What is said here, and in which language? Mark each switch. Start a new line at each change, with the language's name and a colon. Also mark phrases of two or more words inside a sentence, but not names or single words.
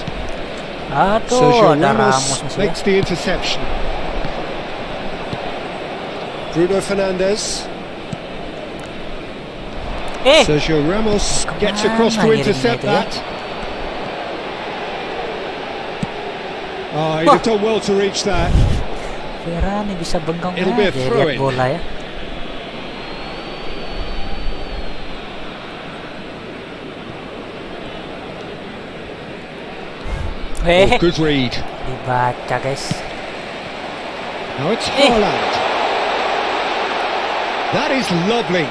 English: Sergio Ramos makes the interception. Bruno Fernandes. Sergio Ramos gets across to intercept that. Oh, he'd have done well to reach that.
Indonesian: Verani bisa bengkong
English: It'll be a throw-in.
Indonesian: Bola ya.
English: Oh, good read.
Indonesian: Dibaca guys.
English: Now it's Haaland. That is lovely.